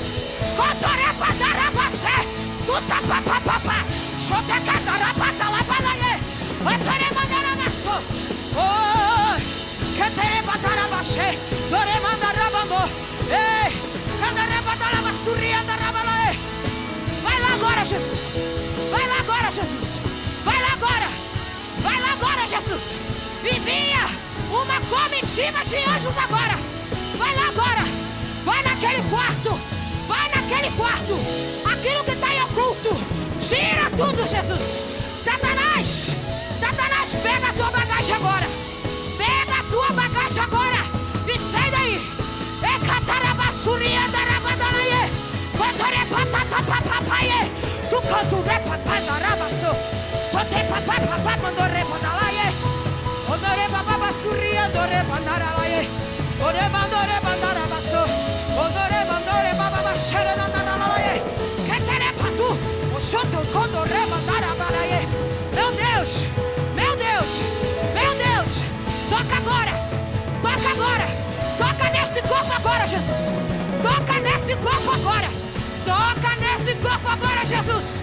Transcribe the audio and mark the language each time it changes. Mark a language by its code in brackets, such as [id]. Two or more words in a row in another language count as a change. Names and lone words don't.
[pt] Cotorebandarabase. Tutapapapapa. Chotecatarabandalabalaye. Otoremandarabaso. Oh, Caterebandarabashe. Doremandarabando. Ei, Candarebandalabasuriandarabalaye. Vai lá agora, Jesus. Vai lá agora, Jesus. Vai lá agora. Vai lá agora, Jesus. Envia uma comitiva de anjos agora. Vai lá agora. Vai naquele quarto. Vai naquele quarto. Aquilo que está em oculto. Tira tudo, Jesus. Satanás, Satanás, pega a tua bagagem agora. Pega a tua bagagem agora e sai daí. Tu canto repapandarabaço. Tote papapapandorepandalaye. Ondore bababa surria dore pandaralaye. Ore bandore bandarabaço. Ondore bandore bababa xeranandalaye. Ketere patu. O choto condore bandarabalaye. Meu Deus, meu Deus, meu Deus. Toca agora, toca agora. Toca nesse corpo agora, Jesus. Toca nesse corpo agora. Toca nesse corpo agora, Jesus.